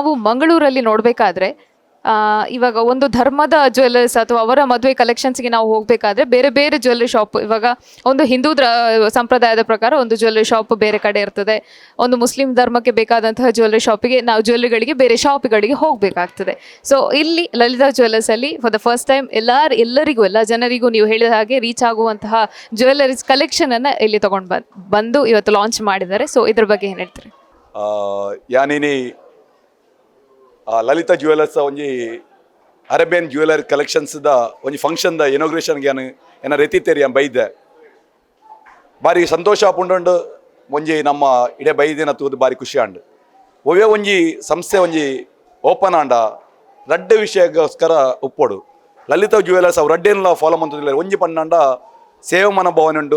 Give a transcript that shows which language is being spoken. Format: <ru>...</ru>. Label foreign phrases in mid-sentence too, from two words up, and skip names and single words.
<kn>ಇವಾಗ ನಾವು ಮಂಗಳೂರಲ್ಲಿ ನೋಡಬೇಕಾದ್ರೆ ಇವಾಗ ಒಂದು ಧರ್ಮದ ಜ್ಯುವೆಲ್ಲರ್ಸ್ ಅಥವಾ ಅವರ ಮದುವೆ ಕಲೆಕ್ಷನ್ಸ್ಗೆ ನಾವು ಹೋಗಬೇಕಾದ್ರೆ ಬೇರೆ ಬೇರೆ</kn> <en>jewellery shop,</en> <kn>ಇವಾಗ ಒಂದು ಹಿಂದೂ ಸಂಪ್ರದಾಯದ ಪ್ರಕಾರ ಒಂದು</kn> <en>jewellery shop</en> <kn>ಬೇರೆ ಕಡೆ ಇರ್ತದೆ, ಒಂದು ಮುಸ್ಲಿಂ ಧರ್ಮಕ್ಕೆ ಬೇಕಾದಂತಹ ಜ್ಯುವೆಲ್ಲರಿ ಶಾಪಿಗೆ ನಾವು ಜ್ಯುವೆಲ್ಲರಿಗಳಿಗೆ ಬೇರೆ ಶಾಪ್ಗಳಿಗೆ ಹೋಗಬೇಕಾಗ್ತದೆ. ಸೊ ಇಲ್ಲಿ ಲಲಿತಾ ಜ್ಯುವೆಲ್ಲರ್ಸಲ್ಲಿ</kn> <en>for the first time</en> <kn>ಎಲ್ಲರಿಗೂ ಎಲ್ಲ ಜನರಿಗೂ ನೀವು ಹೇಳಿದ ಹಾಗೆ ರೀಚ್ ಆಗುವಂತಹ ಜ್ಯುವೆಲ್ಲರೀಸ್ ಕಲೆಕ್ಷನನ್ನು ಇಲ್ಲಿ ತೊಗೊಂಡು ಬಂದು ಇವತ್ತು ಲಾಂಚ್ ಮಾಡಿದ್ದಾರೆ. ಸೊ ಇದ್ರ ಬಗ್ಗೆ ಏನು ಹೇಳ್ತೀರಿ?</kn> <tcy>ಯಾನಿನಿ ಲಲಿತಾ ಜ್ಯುವೆಲರ್ಸ್ ಒಂಜಿ</tcy> <en>Arabian jewellery</en> <tcy>ಕಲೆಕ್ಷನ್ಸ್ದ ಒಂಜಿ ಫಂಕ್ಷನ್ದ ಇನಾಗ್ರೇಷನ್ಗೆ ಏನ ರೆತಿತ್ತೇರಿ ಬೈದೆ ಬಾರಿ ಸಂತೋಷ ಆಪುಂಡು. ಒಂಜಿ ನಮ್ಮ ಇಡೇ ಬೈದಿನ ತೂದು ಬಾರಿ ಖುಷಿ ಆಂಡ್ ಒವ್ವೇ ಒಂಜಿ ಸಂಸ್ಥೆ ಒಂಜಿ ಓಪನ್ ಆಂಡ ರಡ್ಡ ವಿಷಯಕ್ಕೋಸ್ಕರ ಉಪ್ಪೋಡು ಲಲಿತಾ ಜ್ಯುವೆಲರ್ಸ್ ಅವು ರಡ್ಡೇನೆಲ್ಲ ಫಾಲೋ ಮಂತದಿಲ್ಲ ಒಂಜಿ ಪಣ್ಣಾಂಡ ಸೇವೆ ಮನೋಭಾವನೆ ಉಂಡು.</tcy>